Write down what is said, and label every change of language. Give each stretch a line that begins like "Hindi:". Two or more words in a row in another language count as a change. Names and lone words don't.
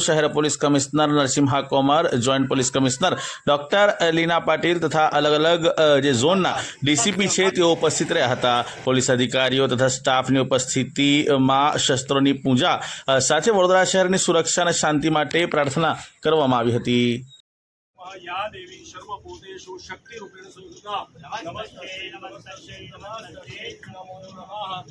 Gujarati: શહેર પોલીસ કમિશનર નરસિમ્હા કોમર, જોઈન્ટ પોલીસ કમિશનર ડોક્ટર લીના પાટીલ તથા અલગ અલગ જે ઝોનના ડીસીપી છે તેઓ ઉપસ્થિત રહ્યા હતા। પોલીસ અધિકારીઓ તથા સ્ટાફની ઉપસ્થિતિમાં શસ્ત્રોની પૂજા સાથે વડોદરા શહેરની સુરક્ષા અને શાંતિ માટે प्रार्थना કરવામાં આવી હતી।
Sanskrit: या देवी सर्वभूतेषु शक्तिरूपेण संस्थिता नमस्ते नमस्ते नमस्ते नमो नमः